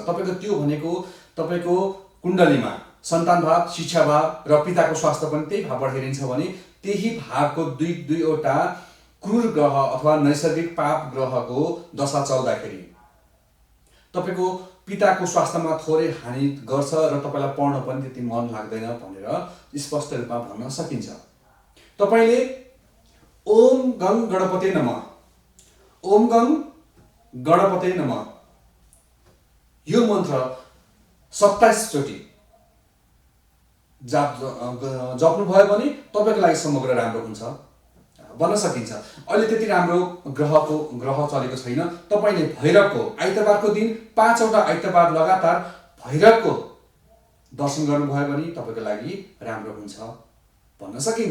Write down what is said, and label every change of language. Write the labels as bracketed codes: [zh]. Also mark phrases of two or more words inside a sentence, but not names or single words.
[ne] तपाईँको त्यो भनेको तपाईँको कुण्डलीमा सन्तान भाव, शिक्षा भाव र पिताको स्वास्थ्य पनि त्यही भावबाट हेरिन्छ भने त्यही भावको दुईवटा क्रूर ग्रह अथवा नैसर्गिक पाप ग्रहको दशा चल्दाखेरि तपाईँको पिताको स्वास्थ्यमा थोरै हानि गर्छ र तपाईँलाई पढ्न पनि त्यति मन लाग्दैन भनेर स्पष्ट रूपमा भन्न सकिन्छ। तपाईँले [sa] ओम गङ गणपते नमः, ओम गङ गणपते नमः [ne] यो मन्त्र 27 चोटि जप्नुभयो भने तपाईँको लागि समग्र राम्रो हुन्छ भन्न सकिन्छ। अहिले त्यति राम्रो ग्रह चलेको छैन। तपाईँले भैरवको आइतबारको दिन 5 वटा आइतबार लगातार भैरवको दर्शन गर्नुभयो भने तपाईँको लागि राम्रो हुन्छ भन्न सकिन्छ।